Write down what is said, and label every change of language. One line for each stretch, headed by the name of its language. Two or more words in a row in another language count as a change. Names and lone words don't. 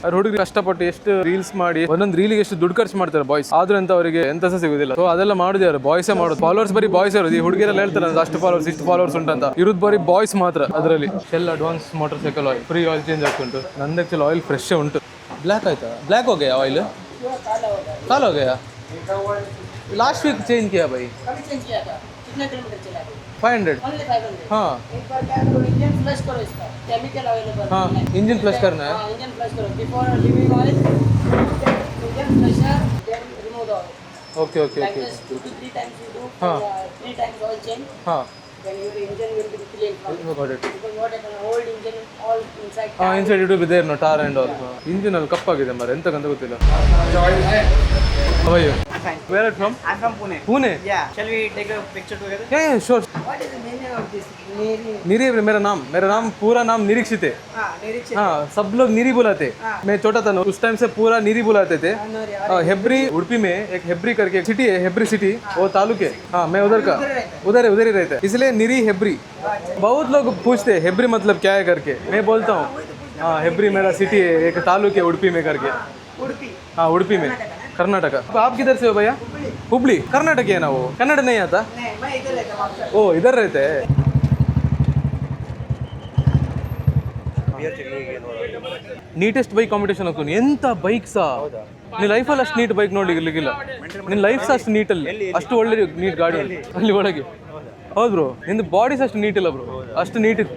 Kannada: ಅವ್ರ ಹುಡುಗರು ಕಷ್ಟಪಟ್ಟು ಎಷ್ಟು ರೀಲ್ಸ್ ಮಾಡಿ ಒಂದೊಂದು ರೀಲಿಗೆ ಎಷ್ಟು ದುಡ್ಡು ಖರ್ಚು ಮಾಡ್ತಾರೆ ಬಾಯ್ಸ್, ಆದ್ರೂ ಅಂತ ಅವರಿಗೆ ಎಂತ ಸಹ ಸಿಗುದಿಲ್ಲ. ಸೊ ಅದೆಲ್ಲ ಮಾಡಿದಾರೆ, ಬಾಯ್ಸೇ ಮಾಡೋದು. ಫಾಲೋವರ್ಸ್ ಬರೀ ಬಾಯ್ಸ್ ಇರೋದು. ಈ ಹುಡುಗಿರೆಲ್ಲ ಹೇಳ್ತಾರೆ ಅಷ್ಟು ಫಾಲೋವರ್ಸ್ ಇಷ್ಟು ಫಾಲೋವರ್ಸ್ ಉಂಟಂತ, ಇರುದು ಬರೀ ಬಾಯ್ಸ್ ಮಾತ್ರ. ಅದರಲ್ಲಿ ಶೆಲ್ ಅಡ್ವಾನ್ಸ್ ಮೋಟರ್ ಸೈಕಲ್ ಆಯಿಲ್
English: free oil change
Kannada: ಆಗ್ತುಂಟು. ನಂದು ಆಕ್ಚುಲಿ
English: oil fresh
Kannada: ಉಂಟು. ಬ್ಲ್ಯಾಕ್ ಆಯ್ತಾ? ಬ್ಲ್ಯಾಕ್ ಹೋಗ್ಯಾ ಆಯಿಲ್?
Hindi: काल हो गया?
English: last week change
Hindi: किया भाई। कभी चेंज किया था? कितने किलोमीटर चला? 500। ओनली 500। हाँ। एक बार क्या करो,
English: engine flush
Hindi: करो इसका,
English: chemical available
Hindi: है। हाँ,
English: engine flush
Hindi: करना है।
English: हाँ, engine flush करो before leaving oil, engine flusher, then remove the oil. okay okay Like ओके। this 2 to 3 times you do,
Hindi: हाँ।
English: 3 times oil change,
Hindi: हाँ।
English: then your engine will be clean from it. Got it. Because what happen, old engine all inside. हाँ, inside it will be there no tar and all.
Kannada: Engine ಅಲ್ಲಿ ಕಪ್ಪಾಗಿದೆ ಮಾರೆ, ಎಂತಕ್ಕಂತ ಗೊತ್ತಿಲ್ಲ.
English: How are you? I'm fine. Where are you from? I'm from Pune. Pune? Yeah. Shall we take a picture together? Yeah, sure. What is the meaning of this? Niri.
Hindi: निरी मेरा नाम पूरा नाम निरीक्षित है। हाँ, निरीक्षित। हाँ, सब लोग निरी बुलाते। मैं छोटा था ना उस टाइम से पूरा निरी बुलाते थे। हेब्री उड़पी में एक हेब्री करके सिटी है, हेब्री सिटी, वो तालुक है। हाँ, मैं उधर का, उधर ही रहता है, इसलिए निरी हेब्री। बहुत लोग पूछते हैं हेब्री मतलब क्या है करके, मैं बोलता हूँ हाँ हेब्री मेरा सिटी है, एक तालुक है उड़पी में करके। उड़पी। हाँ, उड़पी में, कर्नाटक। आप किधर से हो भैया? हुबली। कर्नाटक है ना वो? कन्नड़ नहीं आता? नहीं, मैं इधर रहता हूँ। ओ, इधर रहते हैं।
English: neatest bike competition
Kannada: ಆಗ್ತಾನೆ. ಎಂತ ಬೈಕ್ ಸಹ ನಿನ್ನ ಲೈಫಲ್ಲಿ ಅಷ್ಟು
English: neat bike
Kannada: ನೋಡ್ಲಿಕ್ಕಿಲ್ಲ. ನಿನ್ನ ಲೈಫ್ ಸಹ ಅಷ್ಟು ನೀಟಲ್ಲಿ, ಅಷ್ಟು ಒಳ್ಳೆ ನೀಟ್ ಗಾಡಿ ಅಲ್ಲಿ ಒಳಗೆ. ಹೌದು ಬ್ರೋ, ನಿಂದು ಬಾಡಿ ಸಹ ಅಷ್ಟು ನೀಟ್ ಇಲ್ಲ ಬ್ರೋ, ಅಷ್ಟು ನೀಟ್ ಇತ್ತು.